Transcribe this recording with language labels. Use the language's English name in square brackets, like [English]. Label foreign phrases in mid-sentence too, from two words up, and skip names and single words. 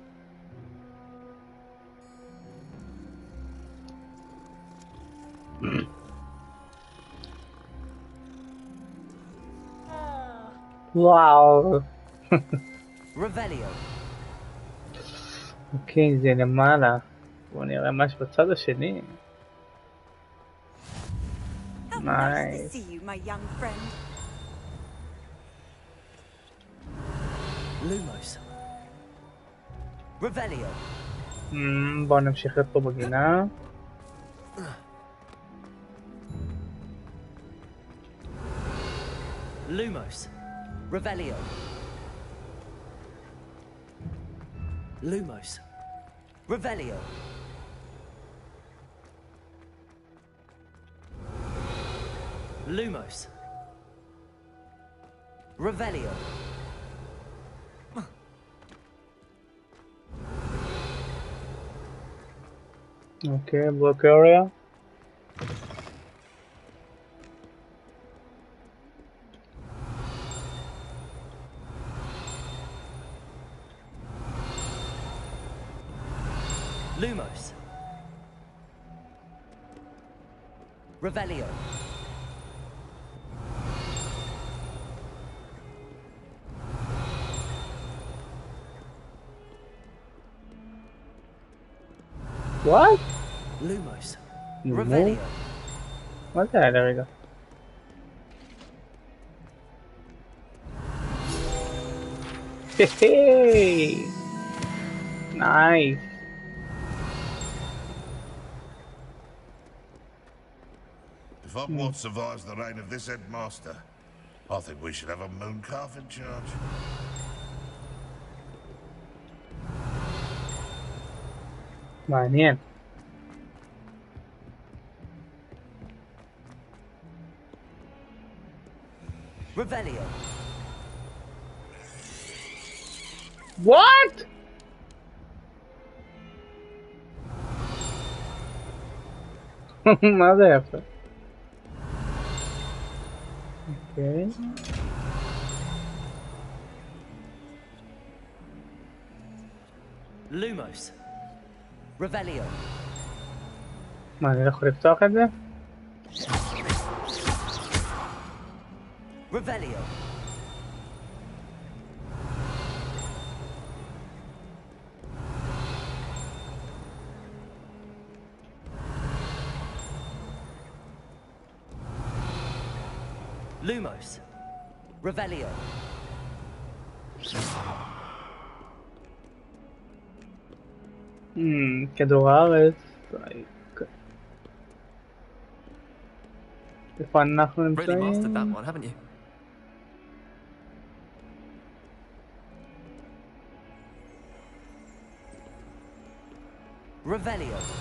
[Hebrew] וואו. אוקיי, זה למעלה. בואו נראה משהו בצד השני. נייס. Lumos. Revelio. בואו נמשיך פה בגינה. Lumos. Revelio. Lumos. Revelio. Lumos. Revelio. [English] Okay, block area. Lumos. Revelio. What? Lumos. Revelio. What the hell? There we go. Hey! Nice. If Hogwarts survives the reign of this headmaster, I think we should have a mooncalf in charge. [Hebrew] מעניין. [English] Revelio. What? [Hebrew] מה זה יפה? אוקיי. Lumos. Revelio. מה, אני לא יכול לפתוח את זה? Revelio. Lumos. Revelio. כדור הארץ. איפה אנחנו [English] Really mastered that [Hebrew] נמצאים? [English] one, haven't you? Revelio.